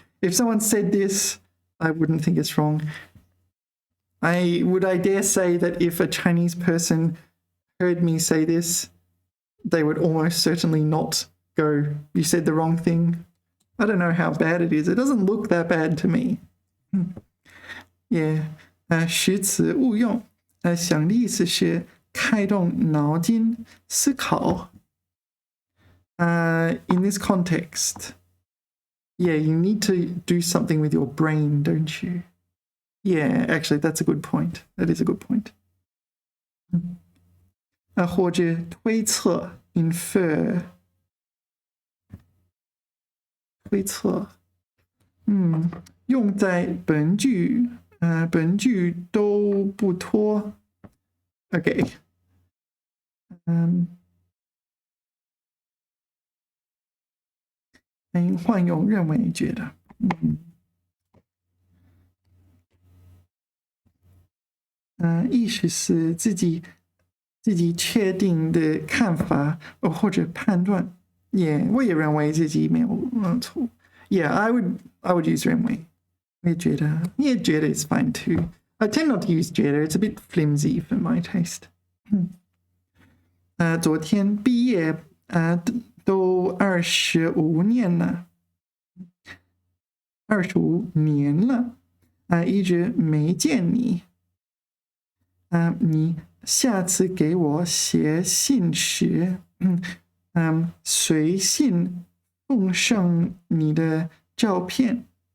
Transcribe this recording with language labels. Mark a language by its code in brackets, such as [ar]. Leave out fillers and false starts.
[en] If someone said this, I wouldn't think it's wrong. I dare say that if a Chinese person heard me say this, they would almost certainly not go, you said the wrong thing. I don't know how bad it is. It doesn't look that bad to me. [zh] Yeah. 识词误用。想的意思是开动脑筋思考。 [en] In this context, yeah, you need to do something with your brain, don't you? Yeah, actually, that's a good point. That is a good point. [zh] 或者推测 infer 推测，用在本句都不脱。 [en] Okay. [zh] 换用认为觉得，意思是自己确定的看法或者判断。 Yeah, 我也认为自己没有错。 [en] Yeah, I would use 认为。 [zh] 我也觉得 [en] is fine too. I tend not to use 觉得 it's a bit flimsy for my taste. [zh] 昨天毕业都25年了，25年了，一直没见你。你下次给我写信时，随信奉上你的照片。